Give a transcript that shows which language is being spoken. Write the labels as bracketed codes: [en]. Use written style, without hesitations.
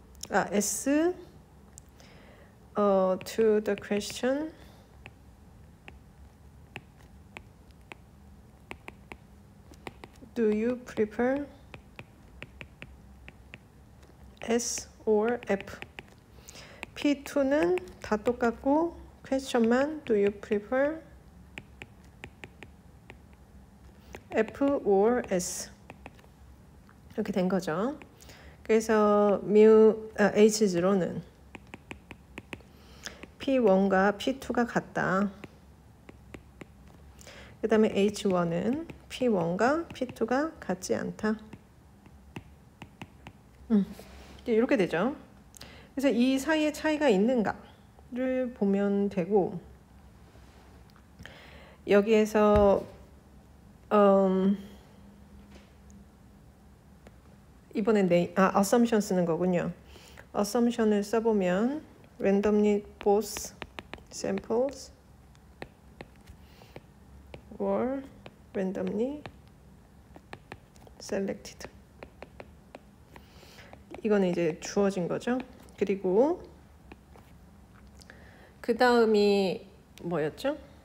[en] S to the question do you prefer S or F? [ko] P2는 다 똑같고 question만 [en] do you prefer F or S [ko] 이렇게 된 거죠. 그래서 H0는 P1과 P2가 같다. 그 다음에 H1은 P1과 P2가 같지 않다. 이렇게 되죠. 그래서 이 사이에 차이가 있는가를 보면 되고 여기에서 이번엔 assumption 쓰는 거군요. assumption을 써보면 [en] randomly both samples were randomly selected. [ko] 이거는 이제 주어진 거죠. 그리고 그 다음이 뭐였죠?